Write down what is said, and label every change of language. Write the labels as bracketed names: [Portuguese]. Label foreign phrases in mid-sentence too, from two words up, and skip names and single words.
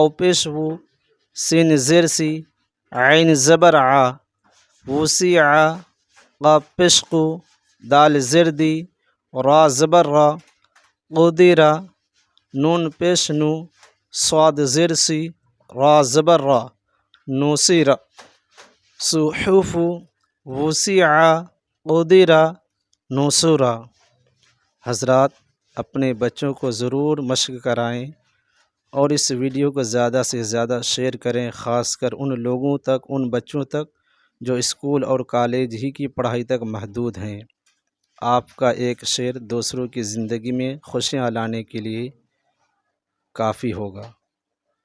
[Urdu] پیش وو، سین زیر سی، عین زبر عا، وسیع، قاف پیش قو، دال زیر دی، را زبر را، قدیرہ، نون پیش نو، صاد زیر سی، را زبر را، نوسیرہ، صحف، وسیع، قدیرہ، نوسورہ۔ حضرات اپنے بچوں کو ضرور مشق کرائیں اور اس ویڈیو کو زیادہ سے زیادہ شیئر کریں، خاص کر ان لوگوں تک، ان بچوں تک جو اسکول اور کالج ہی کی پڑھائی تک محدود ہیں۔ آپ کا ایک شیئر دوسروں کی زندگی میں خوشیاں لانے کے لیے کافی ہوگا۔